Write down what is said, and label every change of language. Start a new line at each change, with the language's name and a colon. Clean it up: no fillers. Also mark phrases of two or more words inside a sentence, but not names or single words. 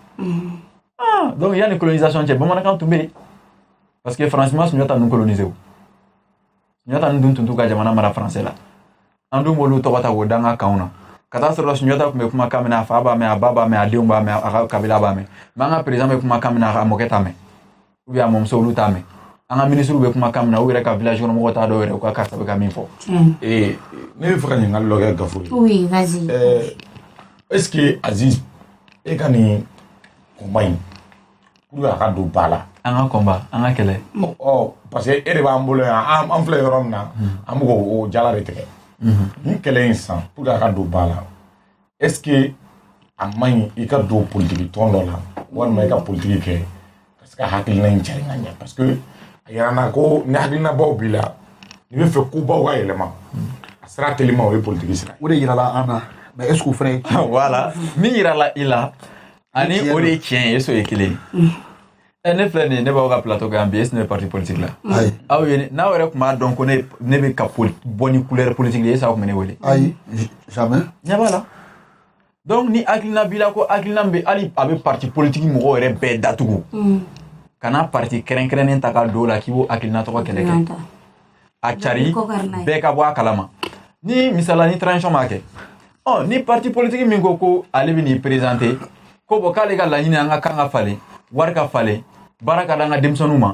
Bambara: yan donc yanni colonisation cɛ bamanankan tun bɛ yen
French: parce que
Bambara: France ma Sunjata ninnu coloniser o Sunjata ninnu dun tun t'u ka jamana mara français la an dun b'olu tɔgɔ ta k'o da an ka kanw na ka taa sɔrɔ Sunjata tun bɛ kumakan min na a fa b'a mɛn a ba b'a mɛn a denw b'a mɛn a ka kabila b'a mɛn mais an ka président bɛ kumakan min na a mɔkɛ t'a mɛn
French: ou bien
Bambara: a mɔmuso olu t'a mɛn an ka ministre bɛ kumakan min na u yɛrɛ ka village kɔnɔ mɔgɔw t'a dɔn yɛrɛ u ka karisa bɛ ka min fɔ. ne bɛ fɛ ka ɲininkali dɔ kɛ Gafo ye.
French: oui vas-y. est-ce que
Bambara: Aziz e ka nin combat in
French: pour que
Bambara: a ka don ba la. an ka combat an ka kɛlɛ. parce que e de b'an bolo yan an filɛ yɔrɔ min na an bɛ k'o jala de tigɛ. nin kɛlɛ in san
French: pour que
Bambara: a ka don ba la
French: est-ce que
Bambara: a man ɲi i ka don politiki tɔn dɔ la walima i ka politiki kɛ ka se ka hakilina in cari ka ɲɛ
French: parce que
Bambara: a yɛrɛ na ko ni hakilinabaw b'i la n'i bɛ fɛ kobaw ka yɛlɛma a sira telima o ye politiki sira. o de yirala an na
French: mais est-ce que
Bambara: o fana ye. voilà min yirala i la ani o de ye tiɲɛ ye eso ye kelen ye. ne filɛ nin ne b'aw ka plateau kan bi
French: est-ce que
Bambara: ne bɛ
French: parti politique
Bambara: la. ayi aw ye n'aw yɛrɛ tun b'a dɔn ko ne bɛ ka bɔ ni
French: couleur politique
Bambara: ye
French: est-ce que
Bambara: aw tun bɛ ne wele. ayi jamais. ɲɛ b'a la donc ni hakilina b'i la ko hakilina bɛ hali a bɛ
French: parti politique
Bambara: mɔgɔw yɛrɛ bɛɛ datugu. kana parti kɛrɛnkɛrɛnnen ta ka don o la k'i b'o hakilina tɔgɔ kɛlɛ kɛ a cari bɛɛ ka bɔ a kalama ni misala ni transition b'a kɛ ni
French: parti politique
Bambara: min ko ale bɛ n'i présenter ko bɔn k'ale ka laɲini an ka kan ka falen wari ka falen baara ka di an ka denmisɛnninw ma